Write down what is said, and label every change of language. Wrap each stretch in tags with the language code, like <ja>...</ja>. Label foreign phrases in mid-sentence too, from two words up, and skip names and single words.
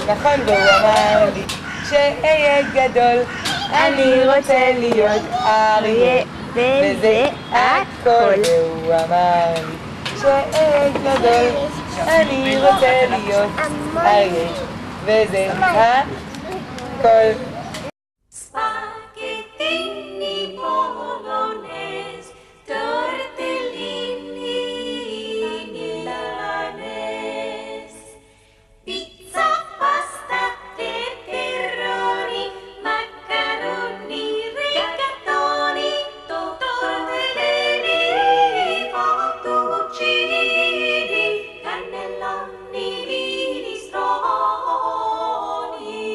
<he>נכון, והוא אמר לי כשאהיה גדול אני רוצה להיות אריה וזה הכל. והוא אמר לי כשאהיה גדול אני רוצה להיות אריה וזה הכל.</he> <it>Spaghettini bolognese, tortellini milanese, pizza, pasta, pepperoni, macaroni, rigatoni, tortellini, fettuccini, cannelloni, minestroni.</it>